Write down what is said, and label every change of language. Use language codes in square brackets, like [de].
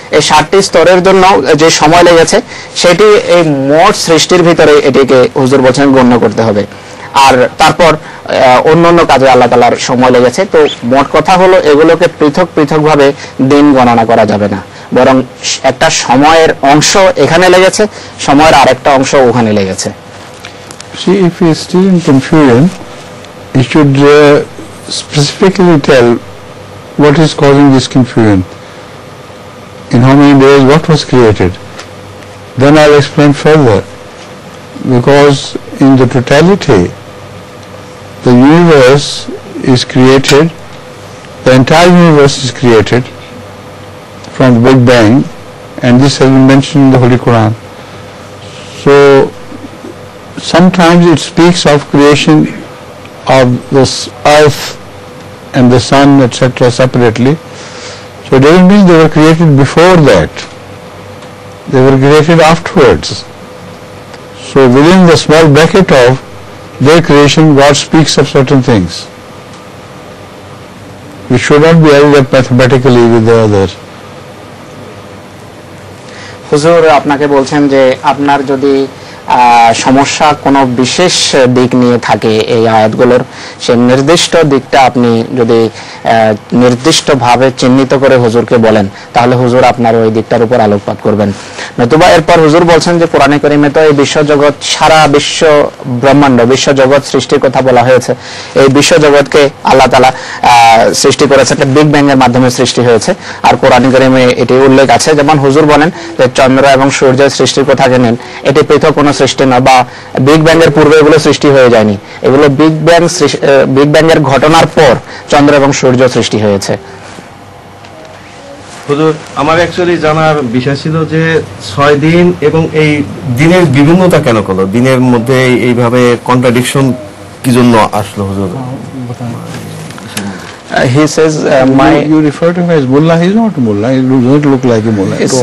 [bn] এই 7টি স্তরের জন্য যে সময় লেগেছে সেটি এই মোট সৃষ্টির ভিতরে এটিকে হুজুর বলছেন গণ্য করতে হবে। আর তারপর অন্য কাজে আল্লাহ তাআলার সময় লেগেছে। তো মোট কথা হলো এগুলোকে পৃথকভাবে দিন গণনা করা যাবে না, বরং একটা সময়ের অংশ এখানে লেগেছে, সময়ের আরেকটা অংশ ওখানে লেগেছে। [en] See, if he is still in confusion, he should specifically tell what is causing this confusion, in how many days what was created. Then I'll explain further, because in the totality the universe is created, the entire universe is created from the Big Bang and this has been mentioned in the Holy Quran. So sometimes it speaks of creation of this earth and the sun, etc. separately. So it doesn't mean they were created before that. They were created afterwards. So within the small bracket of their creation, God speaks of certain things. We should not be added up mathematically with the others. [bn] হুজুর আপনাকে বলছেন যে আপনার যদি সমস্যা কোনো বিশেষ দিক নিয়ে থাকে এই আয়াতগুলোর, সেই নির্দিষ্ট দিকটা আপনি যদি নির্দিষ্টভাবে চিহ্নিত করে হুজুরকে বলেন, তাহলে হুজুর আপনার ওই দিকটার উপর আলোকপাত করবেন। নতুবা এরপর হুজুর বলছেন যে কোরআনে কারিমে তো এই বিশ্বজগৎ, সারা বিশ্ব ব্রহ্মাণ্ড, বিশ্বজগৎ সৃষ্টির কথা বলা হয়েছে। এই বিশ্বজগৎকে আল্লাহ তাআলা সৃষ্টি করেছে, একটা বিগ ব্যাং এর মাধ্যমে সৃষ্টি হয়েছে। আর কোরআনে কারিমে এটি উল্লেখ আছে, যেমন হুজুর বলেন যে চন্দ্র এবং সূর্যের সৃষ্টির কথা জানেন, এটি পৃথক কোনো সৃষ্টি নয়, বা বিগ ব্যাং এর পূর্বে এগুলো সৃষ্টি হয়ে যায়নি। এগুলো বিগ ব্যাং এর ঘটনার পর চন্দ্র এবং সূর্য সৃষ্টি হয়েছে। হুজুর, আমার অ্যাকচুয়ালি জানার বিষয় ছিল যে 6 দিন এবং এই দিনের বিভিন্নতা কেন হলো, দিনের মধ্যে এইভাবে কন্ট্রাডিকশন কি জন্য আসলো হুজুর? [en] He says, you refer to him as mullah. He's not mullah. He does not look like a mullah.